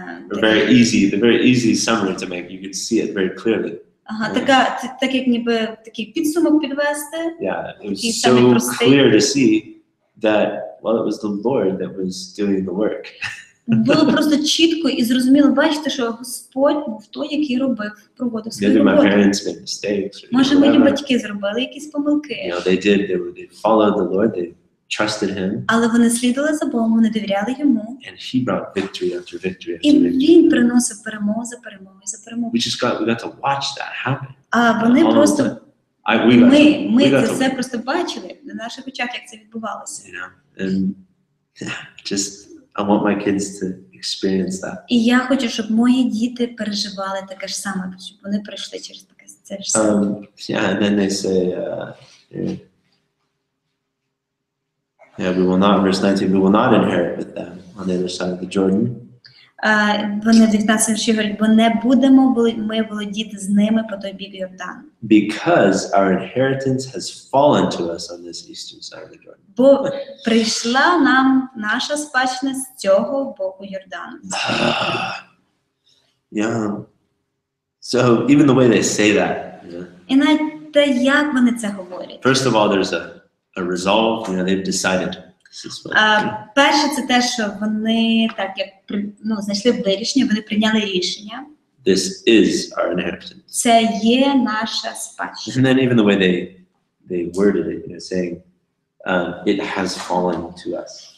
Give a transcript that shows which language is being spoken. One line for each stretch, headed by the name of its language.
English: The very easy summary to make. You could see it very clearly.
Ukrainian: Так як ніби такий підсумок підвести.
English: Yeah, it was so clear to see that, it was the Lord that was doing the work.
Ukrainian: Було просто чітко і зрозуміло бачити, що Господь був той, який проводив свою
English: Maybe my
Ukrainian: роботу.
English: parents made mistakes.
Ukrainian: Може, мої батьки зробили якісь помилки.
English: They followed the Lord. They trusted Him.
Ukrainian: Але вони слідували за Богом, вони довіряли йому.
English: And He brought victory after victory after
Ukrainian: І
English: victory.
Ukrainian: він приносив перемогу за перемогою за перемогою.
English: We got to watch that happen.
Ukrainian: А вони просто ми це все просто бачили на наших очах, як це відбувалося.
English: And just I want my kids to experience that.
Ukrainian: І я хочу, щоб мої діти переживали таке ж саме, щоб вони пройшли через таке це ж саме.
English: Yeah, and then they say, we will not, verse 19, we will not inherit with them on the other side of the Jordan.
Ukrainian: Вони в 19 вірші говорять, бо не будемо ми володіти з ними по той бік Йордану.
English: Because our inheritance has fallen to us on this eastern side of the Jordan.
Ukrainian: Бо прийшла нам наша спадщина з цього боку Йордану.
English: Yeah. So even the way they say that,
Ukrainian: І навіть те, як вони це говорять.
English: first of all, there's a resolve. They've decided. This is what
Ukrainian: Перше, це те, що вони так як знайшли вирішення, вони прийняли рішення.
English: this is our inheritance.
Ukrainian: Це є наша спадщина.
English: And then even the way they worded it, saying it has fallen to us.